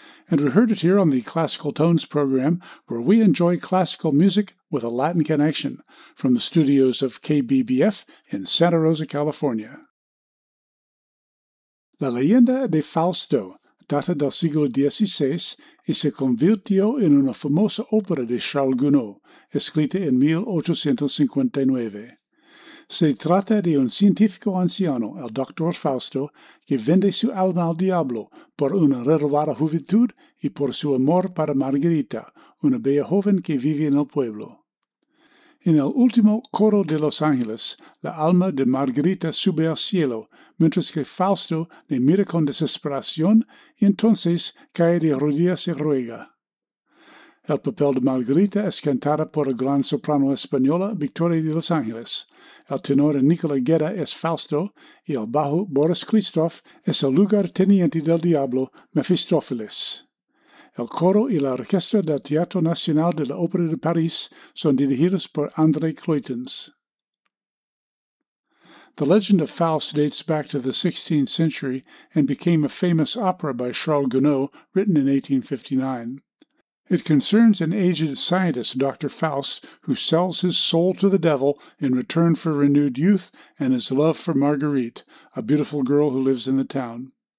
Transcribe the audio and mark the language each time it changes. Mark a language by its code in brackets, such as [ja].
[en] And we heard it here on the Classical Tones program, where we enjoy classical music with a Latin connection, from the studios of KBBF in Santa Rosa, California. [es] La leyenda de Fausto data del siglo XVI y se convirtió en una famosa ópera de Charles Gounod, escrita en 1859. Se trata de un científico anciano, el Dr. Fausto, que vende su alma al diablo por una renovada juventud y por su amor para Margarita, una bella joven que vive en el pueblo. En el último coro de Los Ángeles, la alma de Margarita sube al cielo, mientras que Fausto le mira con desesperación y entonces cae de rodillas y ruega. El papel de Margarita es cantada por la gran soprano española Victoria de Los Ángeles. El tenor Nicola Guerra es Fausto y el bajo Boris Christoph es el lugarteniente del diablo Mefistófeles. El coro y la orquesta del Teatro Nacional de la Ópera de París son dirigidos por André Cloytens. [en] The Legend of Faust dates back to the 16th century and became a famous opera by Charles Gounod, written in 1859. It concerns an aged scientist, Dr. Faust, who sells his soul to the devil in return for renewed youth and his love for Marguerite, a beautiful girl who lives in the town.